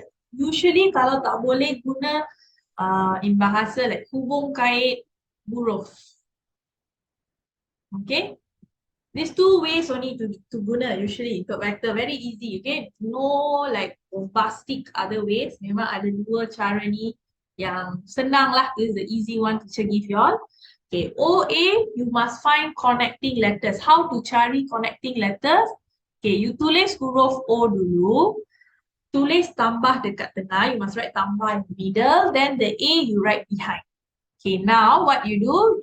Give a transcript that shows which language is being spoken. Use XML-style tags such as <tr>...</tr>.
<en>Usually</en> <ms>kalau tak boleh guna</ms> <en>in</en> <ms>bahasa</ms> <en>like</en> <ms>hubung kait huruf.</ms> <en>Okay, these 2 ways only to</en> <ms>guna</ms> <en>usually</en> <ms>untuk</ms> <en>vector, very easy. Okay, no like bombastic other ways.</en> <ms>Memang ada 2 cara ni yang senang lah.</ms> <en>This is the easy one teacher give you all. Okay, OA, you must find connecting letters. How to</en> <ms>cari</ms> <en>connecting letters? Okay, you</en> <ms>tulis huruf O dulu. Tulis tambah dekat tengah.</ms> <en>You must write tambah in the middle. Then the A you write behind. Okay, now what you do?</en>